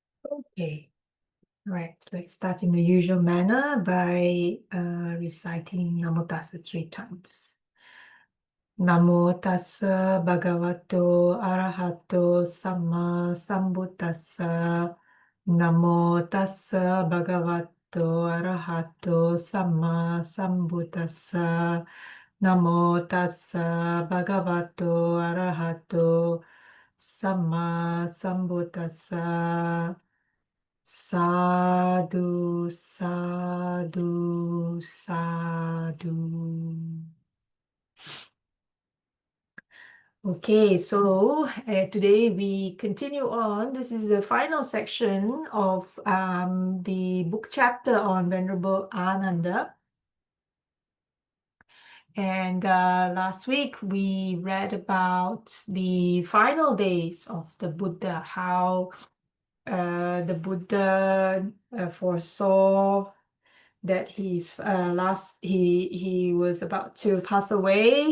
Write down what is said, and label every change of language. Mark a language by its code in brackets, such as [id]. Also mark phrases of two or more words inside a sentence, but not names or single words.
[en] Okay, right. Let's start in the usual manner by reciting Namo Tassa 3 times. [pi] Namo Tassa Bhagavato Arahato Samma Sambuddhassa. Namo Tassa Bhagavato Arahato Samma Sambuddhassa. Namo Tassa Bhagavato Arahato Samma Sambuddhassa. Sadhu, sadhu, sadhu. [en] Okay, so today we continue on. This is the final section of the book chapter on Venerable Ānanda. And last week we read about the final days of the Buddha, how the Buddha foresaw that he was about to pass away.